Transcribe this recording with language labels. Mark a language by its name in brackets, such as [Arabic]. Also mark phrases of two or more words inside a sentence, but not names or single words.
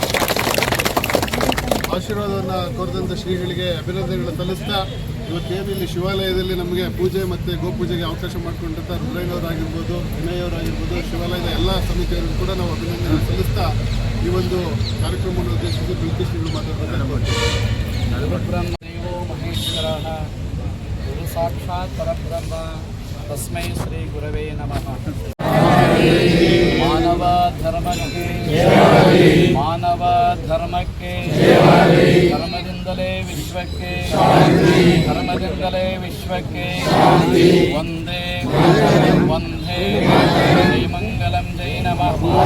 [Kannada] ಆಶೀರ್ವಾದವನ್ನು ಕೋರಿದಂಥ ಶ್ರೀಗಳಿಗೆ ಅಭಿನಂದನೆಗಳನ್ನು ಸಲ್ಲಿಸ್ತಾ, ಇವತ್ತೇನು ಇಲ್ಲಿ ಶಿವಾಲಯದಲ್ಲಿ ನಮಗೆ ಪೂಜೆ ಮತ್ತು ಗೋಪೂಜೆಗೆ ಅವಕಾಶ ಮಾಡಿಕೊಂಡಿರ್ತ ರುದ್ರಯ್ಯನವರಾಗಿರ್ಬೋದು, ವಿನಯವರಾಗಿರ್ಬೋದು, ಶಿವಾಲಯದ ಎಲ್ಲ ಸಮಿತಿಯವರಿಗೂ ಕೂಡ ನಾವು ಅಭಿನಂದನೆ ಸಲ್ಲಿಸ್ತಾ ಈ ಒಂದು ಕಾರ್ಯಕ್ರಮವನ್ನು ಉದ್ದೇಶಿಸಿ ಬಿಲ್ಕೇಶ್ವರು ಮಾತಾಡ್ತಾರೆ. [Sanskrit] ದೇವೋ ಮಹೇಶ್ವರ ಗುರು ಸಾಕ್ಷಾತ್ ಪರಬ್ರಹ್ಮ ತಸ್ಮೈ ಶ್ರೀ ಗುರವೇ ನಮಃ. [Kannada] ಮಾನವ ಧರ್ಮಕ್ಕೆ ಮಾನವ ಧರ್ಮಕ್ಕೆ ಧರ್ಮದಿಂದಲೇ ವಿಶ್ವಕ್ಕೆ ಧರ್ಮದಿಂದಲೇ ವಿಶ್ವಕ್ಕೆ ಒಂದೇ ಒಂದೇ ಶ್ರೀ ಮಂಗಲಂ ಜೈ ನಮಃ.